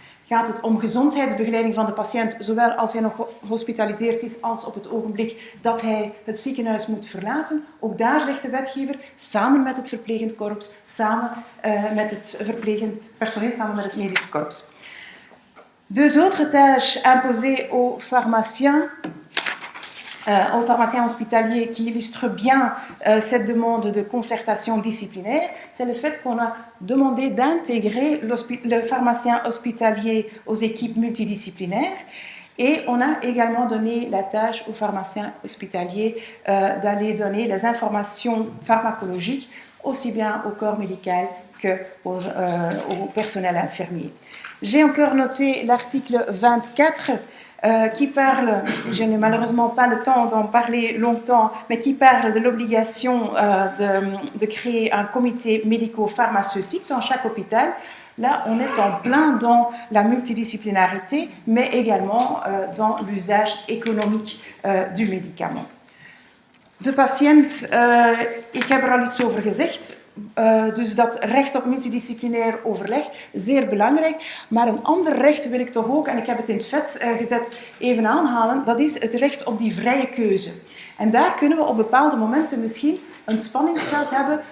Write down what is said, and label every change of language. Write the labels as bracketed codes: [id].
[nl] Gaat het om gezondheidsbegeleiding van de patiënt, zowel als hij nog gehospitaliseerd is als op het ogenblik dat hij het ziekenhuis moet verlaten. Ook daar zegt de wetgever, samen met het verplegend korps, samen met het verplegend personeel, samen met het medisch korps. [fr] Deux autres tâches imposées aux pharmaciens hospitaliers qui illustre bien cette demande de concertation disciplinaire, c'est le fait qu'on a demandé d'intégrer le pharmacien hospitalier aux équipes multidisciplinaires. Et on a également donné la tâche aux pharmaciens hospitaliers d'aller donner les informations pharmacologiques aussi bien au corps médical qu'au personnel infirmier. J'ai encore noté l'article 24 qui parle, je n'ai malheureusement pas le temps d'en parler longtemps, mais qui parle de l'obligation de créer un comité médico-pharmaceutique dans chaque hôpital. Là, on est en plein dans la multidisciplinarité, mais également dans l'usage économique du médicament. [nl] De patiënt, ik heb er al iets over gezegd, dus dat recht op multidisciplinair overleg, zeer belangrijk. Maar een ander recht wil ik toch ook, en ik heb het in het vet gezet, even aanhalen, dat is het recht op die vrije keuze. En daar kunnen we op bepaalde momenten misschien een spanningsveld hebben.